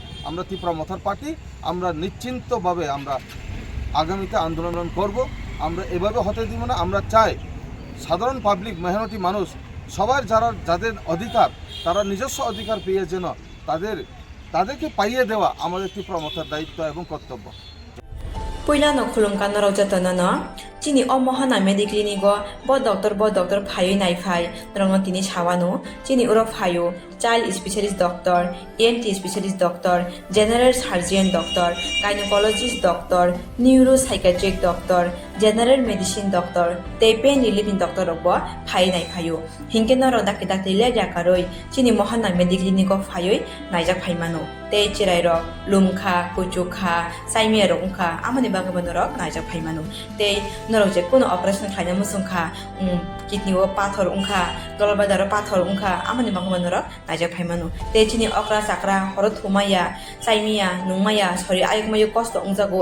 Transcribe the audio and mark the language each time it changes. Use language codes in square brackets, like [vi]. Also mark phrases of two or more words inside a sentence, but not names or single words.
[bn] আমরা ত্রিপুরা মথার পার্টি আমরা নিশ্চিন্তভাবে আমরা আগামীতে আন্দোলন করব। আমরা এভাবে হতে দিব না। আমরা চাই সাধারণ পাবলিক, মেহনতি মানুষ সবার যাদের অধিকার, তারা নিজস্ব অধিকার পেয়ে যেন তাদেরকে পাইয়ে দেওয়া আমাদের ত্রিপুরা মথার দায়িত্ব এবং কর্তব্য। [trp] Puilano khulumkan no raujatana no chini o mohana mediclinigo bo doctor phayo nai phai rongno tini sawano chini uro phayo [en] child specialist doctor, ENT specialist doctor, general surgeon doctor, gynecologist doctor, neuropsychiatric doctor, general medicine doctor, [trp] te [en] pain relieving doctor [trp] robo phai nai phayo hingke no ro dakte le jakaroi chini mohana mediclinigo phayo naijak phaimano te chirai ro lumkha kuchukha saimia rongkha amani bagabano ro naijak phaimano te norok je kono operation khaina musungkha kidney o pathor ungkha dolbadaro pathor ungkha amani bagabano ro naijak phaimano te chini okra sakra horo thumaya saimia nungmaya sori ayekmayo kosto ungjago